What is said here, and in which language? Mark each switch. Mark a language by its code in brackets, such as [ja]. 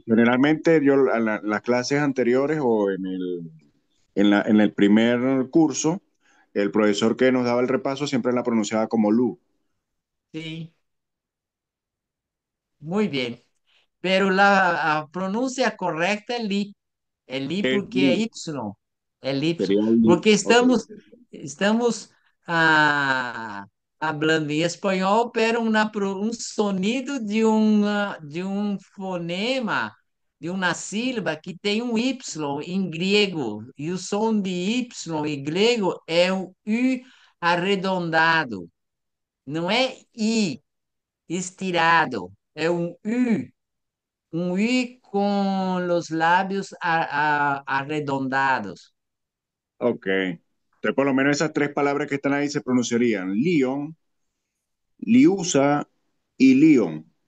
[es] Generalmente yo las clases anteriores o en el primer curso, el profesor que nos daba el repaso siempre la pronunciaba como Lu. [pt] Sim, muito bem. Pero a pronúncia correta é li [es] Es [pt] porque é Li, Y, é Y, [es] sería Li. [pt] porque Ok. estamos ah, hablando em espanhol, pero um sonido de um fonema, de uma sílaba que tem um Y em grego, e o som de Y em grego é um U arredondado, não é I estirado, é um I com os lábios arredondados. Ok. [es] Entonces, por lo menos esas tres palabras que están ahí se pronunciarían Lion, Liusa y Lion.